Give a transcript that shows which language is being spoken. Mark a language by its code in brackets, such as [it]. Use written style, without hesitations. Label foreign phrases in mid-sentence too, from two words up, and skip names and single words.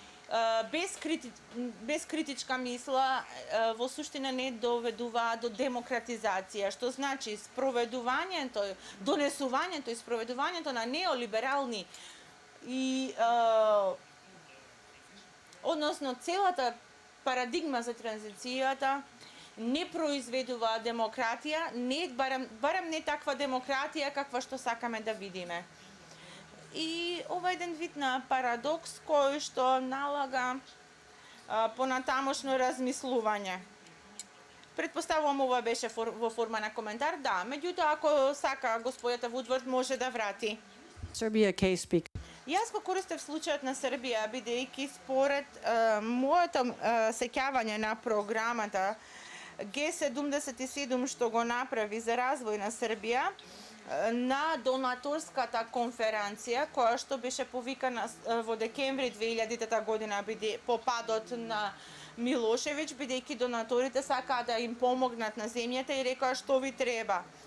[mk] без критичка мисла во суштина не доведува до демократизација, што значи спроведувањето, донесувањето и спроведувањето на неолиберални и односно целата парадигма за транзицијата не произведува демократија, барем не таква демократија каква што сакаме да видиме. И ова е еден вид на парадокс кој што налага понатамошно размислување. Предпоставувам ова беше во форма на коментар, да, меѓутоа ако сака господјата Вудвард може да врати. [en] Serbia case because [mk] Јас го користев случајот на Србија, бидејќи според моето сеќавање на програмата Г77 што го направи за развој на Србија, на донаторската конференција, која што беше повикана во декември 2000 година по падот на Милошевиќ, бидејќи донаторите сакаа да им помогнат на земјата и рекоа што ви треба.